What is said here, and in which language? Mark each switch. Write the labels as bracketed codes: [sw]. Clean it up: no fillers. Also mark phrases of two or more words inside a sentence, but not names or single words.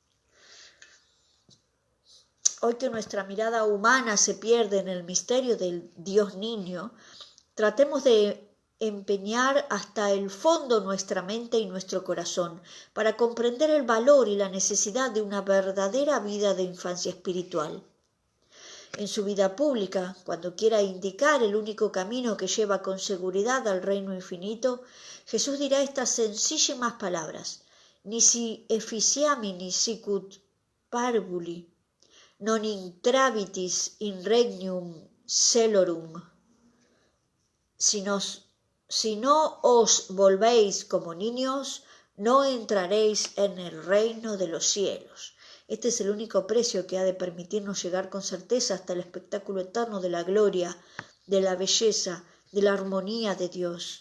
[es] Hoy que nuestra mirada humana se pierde en el misterio del Dios niño, tratemos de empeñar hasta el fondo nuestra mente y nuestro corazón para comprender el valor y la necesidad de una verdadera vida de infancia espiritual. En su vida pública, cuando quiera indicar el único camino que lleva con seguridad al reino infinito, Jesús dirá estas sencísimas palabras: [la] nisi efficiamini sicut parvuli, non intravitis in regnum celorum. [es] Si no os volvéis como niños, no entraréis en el reino de los cielos. Este es el único precio que ha de permitirnos llegar con certeza hasta el espectáculo eterno de la gloria, de la belleza, de la armonía de Dios.